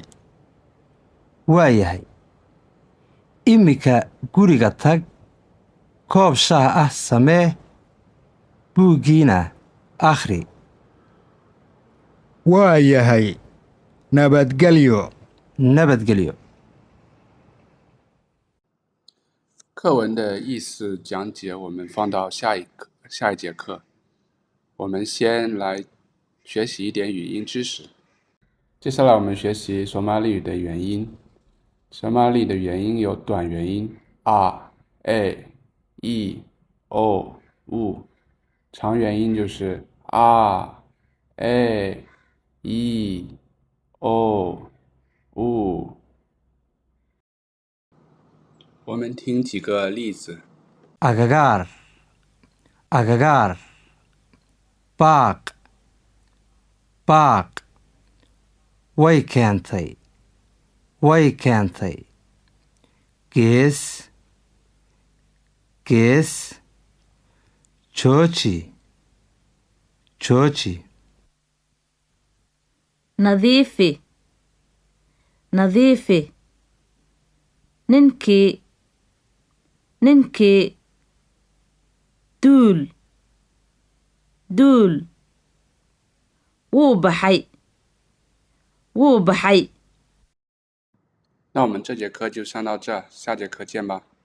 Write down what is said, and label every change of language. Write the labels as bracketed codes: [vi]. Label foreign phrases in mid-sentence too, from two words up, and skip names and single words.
[so] waa yahay iminka guriga tag koob shaah ah samee buuggiina akhri waa yahay nabadgelyo nabadgelyo [zh] 课文的意思讲解我们放到下一节课。我们先来学习一点语音知识。接下来我们学习索马里语的元音。索马里的元音有短元音 r、a、e、o、u， 长元音就是 r、a、e、o、u。我们听几个例子。 [so] agagaar agagaar baaq baaq way keentay way keentay gees gees jooji jooji nadiifi nadiifi ninkii duul duul wuu baxay [zh] 那我们这节课就上到这，下节课见吧。